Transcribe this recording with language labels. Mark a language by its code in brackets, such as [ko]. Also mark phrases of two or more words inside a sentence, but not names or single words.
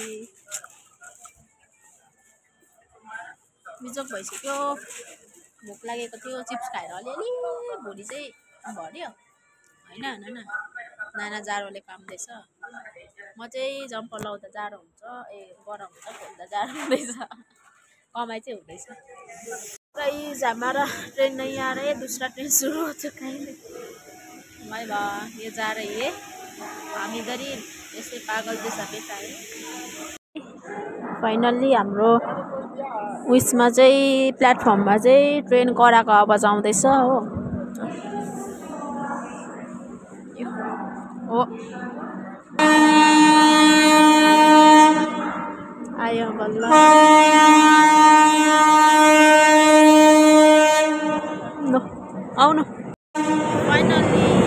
[ne] बिजोक भइसक्यो भोक लागेको थियो चिप्स खाएर अलिअलि भोलि चाहिँ भर्यो होइन नाना जाडोले काम्दैछ म चाहिँ जम्पर लाउँदा जाडो हुन्छ गरम हुन्छ खोल्दा जाडो हुँदैछ कमाइ चाहिँ हुँदैछ गाइस [hi] हमारा ट्रेन नहीं आ रहा है दूसरा ट्रेन शुरू हो चुका है भाइ भा ये जा रही है हम इधर ही ऐसे पागल जैसा बैठा है [ne] फाइनल्ली हाम्रो उइसमा चाहिँ प्लेटफर्ममा चाहिँ ट्रेन कराको आवाज आउँदैछ हो आयो बल्ल आउनु फाइनल्ली